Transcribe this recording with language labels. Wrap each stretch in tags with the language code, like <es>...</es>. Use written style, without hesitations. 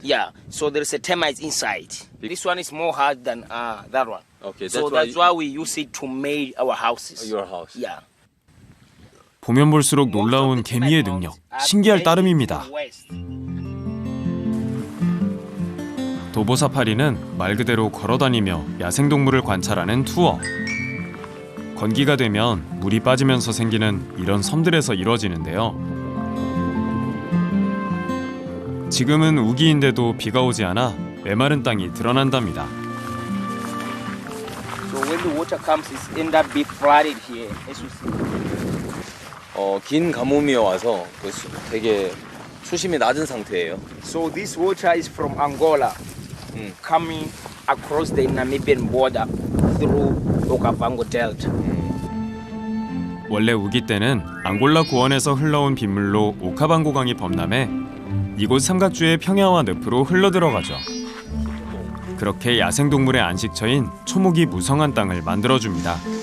<en>Yeah, so there's a termite inside. This one is more hard than that one. Okay, So that's why we use it to make our houses. your house. Yeah.</en> <ko>보면 볼수록 놀라운 개미의 능력, 신기할 따름입니다. 도보 사파리는 말 그대로 걸어다니며 야생동물을 관찰하는 투어. 건기가 되면 물이 빠지면서 생기는 이런 섬들에서 이루어지는데요. 지금은 우기인데도 비가 오지 않아 메마른 땅이 드러난답니다.</ko> <en>So when the water comes, it end up being flooded here, as you see.</en> <ko>긴 가뭄이 와서 되게 수심이 낮은 상태예요.</ko> <en>So this water is from Angola, coming across the Namibian border through Okavango Delta.</en> <ko>원래 우기 때는 앙골라 구원에서 흘러온 빗물로 오카방고 강이 범람해 이곳 삼각주의 평야와 늪으로 흘러들어가죠. 그렇게 야생동물의 안식처인 초목이 무성한 땅을 만들어줍니다.</ko>